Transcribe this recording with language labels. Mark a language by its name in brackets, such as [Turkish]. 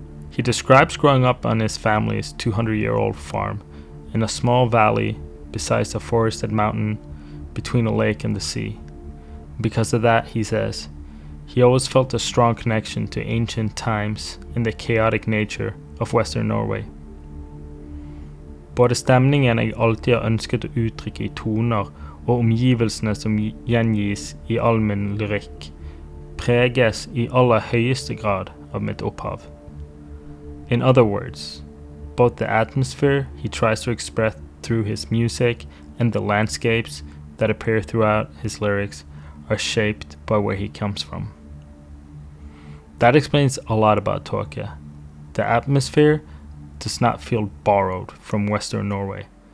[English] He describes growing up on his family's 200-year-old farm in a small valley beside a forested mountain between a lake and the sea. Because of that, he says, he always felt a strong connection to ancient times and the chaotic nature of Western Norway. [Norwegian] Både stemningen jeg alltid har ønsket å uttrykke i toner og omgivelsene som gjengis i all min lyrikk, preges i aller høyeste grad av mitt opphav. [English] In other words, both the atmosphere he tries to express through his music and the landscapes that appear throughout his lyrics are shaped by where he comes from. That explains a lot about Taake. The atmosphere does not feel borrowed from Western Norway.